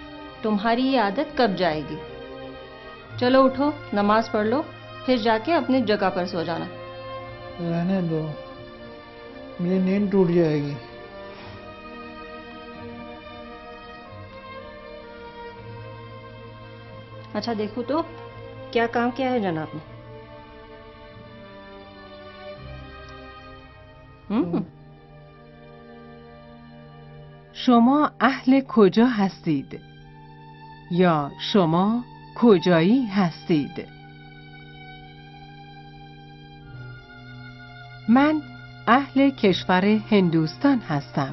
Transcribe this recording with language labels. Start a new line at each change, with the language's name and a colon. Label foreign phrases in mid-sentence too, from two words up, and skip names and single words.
Urdu: تمہاری یہ عادت کب جائے گی؟ چلو اٹھو، نماز پڑھ لو، پھر جا کے اپنی جگہ پر سو جانا. رہنے دو، مجھے نیند ٹوٹ جائے گی. اچھا دیکھو تو کیا کام کیا ہے جناب نے.
Persian: شما اهل کجا هستید؟ یا شما کجایی هستید؟ من اهل کشور هندوستان هستم.